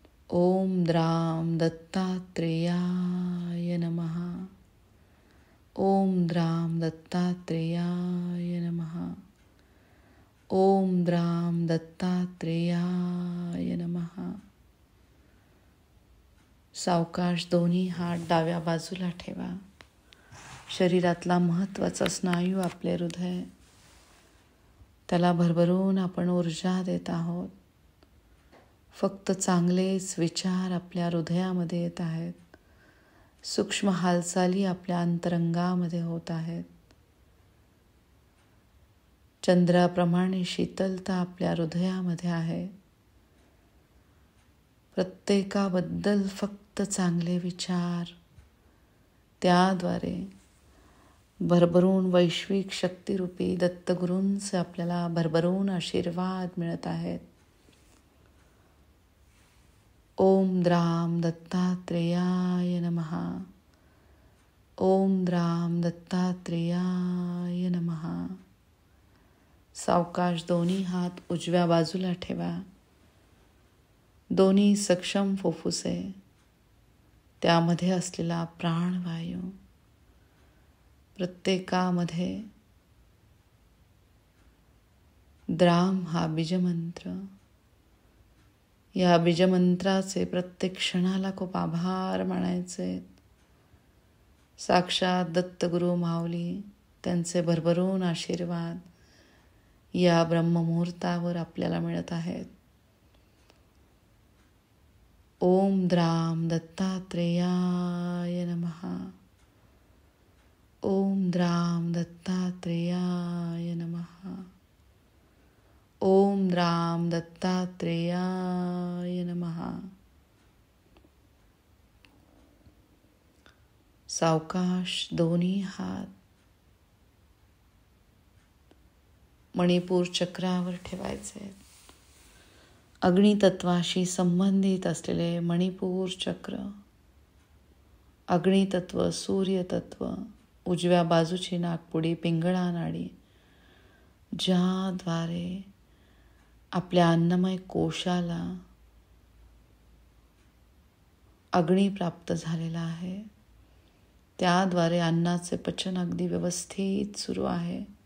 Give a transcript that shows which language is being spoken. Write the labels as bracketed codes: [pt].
[sa] ओम dram दत्तात्रेयाय नमः. ओम dram दत्तात्रेयाय नमः. ओम dram दत्तात्रेयाय नमः. [mr] सावकाश दोन्ही हात डाव्या बाजूला ठेवा. शरीरातला महत्त्वाचा स्नायू आपले हृदय, त्याला भरभरून आपण ऊर्जा देत आहोत. फक्त चांगलेच विचार आपल्या हृदयामध्ये येत आहेत. सूक्ष्म हालचाली आपल्या अंतरंगामध्ये होत आहेत. चंद्राप्रमाणे शीतलता आपल्या हृदयामध्ये आहे. प्रत्येकाबद्दल फक्त चांगले विचार, त्याद्वारे भरभरून वैश्विक शक्तिरूपी दत्तगुरूंचे आपल्याला भरभरून आशीर्वाद मिळत आहेत. [sa] ओम द्राम दत्तात्रेयाय नमः. ओम द्राम दत्तात्रेयाय नमः. [mr] सावकाश दोन्ही हात उजव्या बाजूला ठेवा. दोन्ही सक्षम फुफ्फुसे, त्यामध्ये असलेला प्राणवायू, प्रत्येकामध्ये द्राम हा बीजमंत्र. या बीजमंत्राचे प्रत्येक क्षणाला खूप आभार मानायचे. साक्षात दत्तगुरु माऊली, त्यांचे भरभरून आशीर्वाद या ब्रह्ममुहूर्तावर आपल्याला मिळत आहेत. [sa] ओम द्राम दत्तात्रेयाय नमः. ओम द्राम दत्तात्रेयाय नमः. ओम द्राम दत्तात्रेयाय नमः. [mr] सावकाश दोन्ही हात मणिपूर चक्रावर ठेवायचे. अग्नितत्वाशी संबंधित असलेले मणिपूर चक्र, अग्नितत्व, सूर्यतत्व, उजव्या बाजूची नाकपुडी, पिंगळा नाडी, ज्याद्वारे आपल्या अन्नमय कोशाला अग्नी प्राप्त झालेला आहे, त्याद्वारे अन्नाचे पचन अगदी व्यवस्थित सुरू आहे.